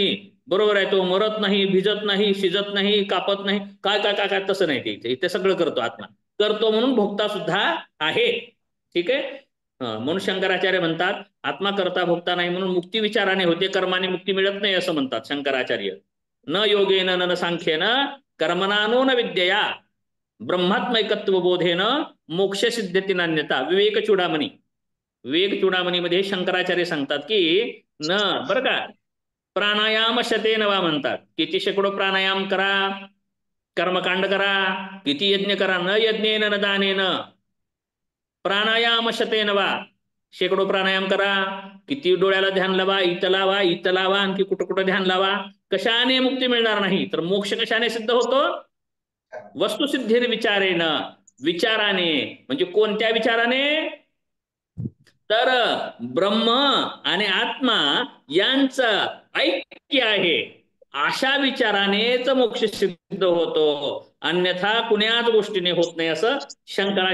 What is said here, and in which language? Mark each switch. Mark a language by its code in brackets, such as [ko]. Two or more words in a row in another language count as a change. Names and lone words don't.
[mr] बरोबर आहे. तो मरत नाही, भिजत नाही, शिजत नाही, कापत नाही, काय काय काय काय तसं नाही. ते इथे सगळं करतो आत्मा. करतो म्हणून भोगता सुद्धा आहे. ठीक आहे. म्हणून शंकराचार्य म्हणतात आत्मा करता भोगता नाही म्हणून मुक्ती विचाराने होते, कर्माने मुक्ती मिळत नाही असं म्हणतात शंकराचार्य. [sa] न योगेन न सांख्येन कर्मणा नो न विद्यया ब्रह्मात्मैकत्व बोधेन मोक्ष सिद्धती नान्यता. [mr] विवेक चूडामणी, विवेक चूडामणीमध्ये शंकराचार्य सांगतात की न, बरं का, [sa] प्राणायाम शतेन वा [mr] म्हणतात. किती शेकडो प्राणायाम करा, कर्मकांड करा, किती यज्ञ करा, [sa] न यज्ञेन न दानेन प्राणायाम शतेन वा, [mr] शेकडो प्राणायाम करा, किती डोळ्याला ध्यान लावा, इथं लावा, इथं लावा, आणखी कुठं कुठं ध्यान लावा, कशाने मुक्ती मिळणार नाही. तर मोक्ष कशाने सिद्ध होतो, [sa] वस्तुसिद्धीर विचारेन, [mr] विचाराने. म्हणजे कोणत्या विचाराने, तर ब्रह्म आणि आत्मा यांचं ऐक्य आहे अशा विचारानेच मोक्ष सिद्ध होतो, अन्यथा कुण्याच गोष्टीने होत नाही असं शंकराचार्य सांगतात.